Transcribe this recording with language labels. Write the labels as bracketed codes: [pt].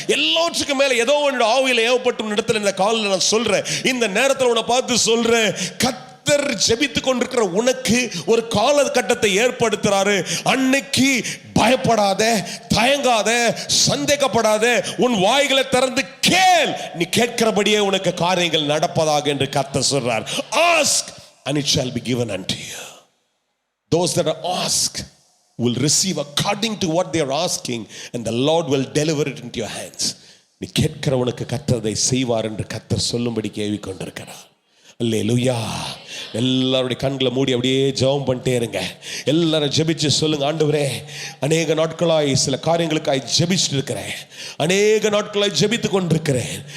[ta] எல்லாத்துக்கும் மேல ஏதோ ஒன்று ஆவியில ஏவப்பட்ட இடத்துல இந்த காலில் நான் சொல்றேன், இந்த நேரத்தில் உன்னை பார்த்து சொல்றேன், கர்த்தர் ஜெபித்துக் கொண்டிருக்கிற உனக்கு ஒரு காலகட்டத்தை ஏற்படுத்துறாரு. அன்னைக்கு பயப்படாத, தயங்காத, சந்தேகப்படாத, உன் வாய்களை திறந்து கேள், நீ கேட்கிறபடியே உனக்கு காரியங்கள் நடப்பதாக என்று கர்த்தர் சொல்றார். [en] Ask and it shall be given unto you. Those that ask will receive according to what they are asking, and the Lord will deliver it into your hands. [ta] நீ கேட்கிறவனுக்கு கர்த்தர் அதை செய்வார் என்று கர்த்தர் சொல்லும்படி கேள்வி கொண்டிருக்கிறார். அல்லேலூயா. எல்லாருடைய கண்களை மூடி அப்படியே ஜெபம் பண்ணிட்டே இருங்க. எல்லாரும் ஜெபிச்சு சொல்லுங்க, ஆண்டவரே, அநேக நாட்களாய் சில காரியங்களுக்காய் ஜெபிச்சுட்டு இருக்கிறேன், அநேக நாட்களாய் ஜெபித்து கொண்டிருக்கிறேன்.